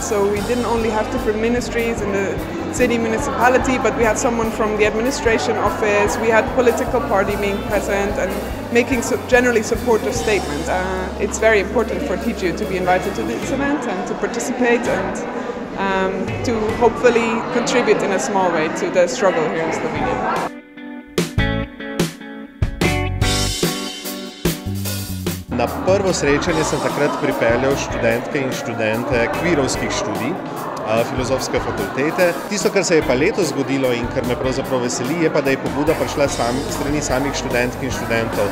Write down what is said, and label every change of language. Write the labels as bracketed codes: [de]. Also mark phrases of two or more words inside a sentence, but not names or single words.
[en] So we didn't only have different ministries in the city municipality, but we had someone from the administration office, we had political party being present and making generally supportive statements. It's very important for TGU to be invited to this event and to participate and to hopefully contribute in a small way to the struggle here in Slovenia. [sl] Na prvo srečanje sem takrat pripeljal študentke in študente kvirovskih študij Filozofske fakultete. Tisto, kar se je pa letos zgodilo in kar me pravzaprav veseli, je pa, da je pobuda prišla strani samih študentk in študentov.